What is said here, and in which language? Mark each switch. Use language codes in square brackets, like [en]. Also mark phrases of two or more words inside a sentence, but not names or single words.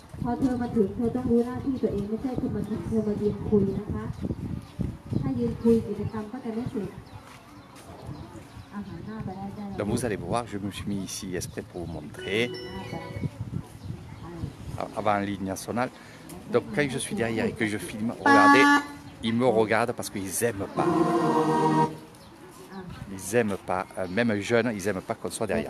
[th] อเธอมาถึงเธอต้องรู้หน้าที่ตัวเองไม่ใช่เธอมาถึงเธอมายืนคุยนะคะถ้ายืนคุยกิจกรรมก็จะไม่เสร็จอาหารหน้าไปได้ [fr] Donc vous allez voir, je me suis mis ici exprès pour vous montrer, avant la ligne nationale. Donc quand je suis derrière et que je filme, regardez, ils me regardent parce qu'ils n'aiment pas. Ils n'aiment pas, même jeunes, ils n'aiment pas qu'on soit derrière.